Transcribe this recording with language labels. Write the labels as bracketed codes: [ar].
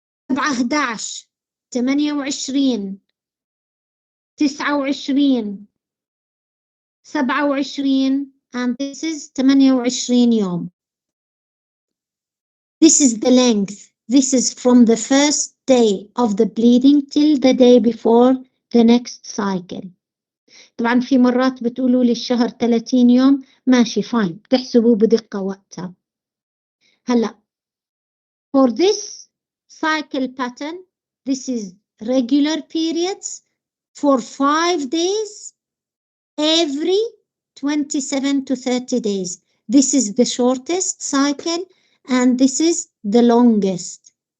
[en] 7 11 28 29 27, and this is 28 [ar] يوم. [en] This is the length. This is from the first day of the bleeding till the day before the next cycle. [ar] طبعا في مرات بتقولوا لي الشهر 30 يوم، ماشي [en] fine، [ar] بتحسبوا بدقة وقتها. هلا [en] for this cycle pattern, this is regular periods for 5 days every 27 to 30 days. This is the shortest cycle and this is the longest.